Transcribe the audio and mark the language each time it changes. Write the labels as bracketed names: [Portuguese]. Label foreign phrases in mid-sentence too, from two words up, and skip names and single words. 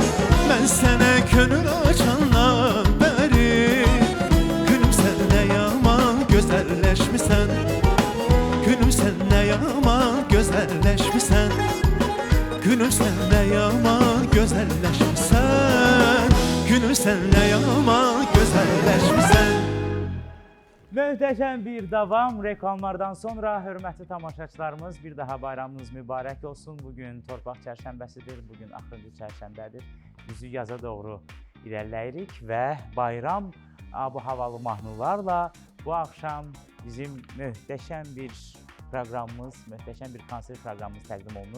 [Turkish] Ben sana gönül açandan beri, gülüm sen ne yaman güzelleşmişsen, gülüm sen ne yaman güzelleşmişsen, gülüm sen ne yaman güzelleşmişsen, gülüm sen ne yaman güzelleşmişsen. [Azerbaijani] Möhtəşəm bir davam reklamlardan sonra hörmətli tamaşaçılarımız, bir daha bayramınız mübarək olsun. Bugün Torpaq çərşənbəsidir, bugün axırıncı çərşənbədir. Bizi yaza doğru irəliləyirik və bayram ab-havalı mahnılarla bu axşam bizim möhtəşəm bir proqramımız, möhtəşəm bir konsert proqramımız təqdim olunur.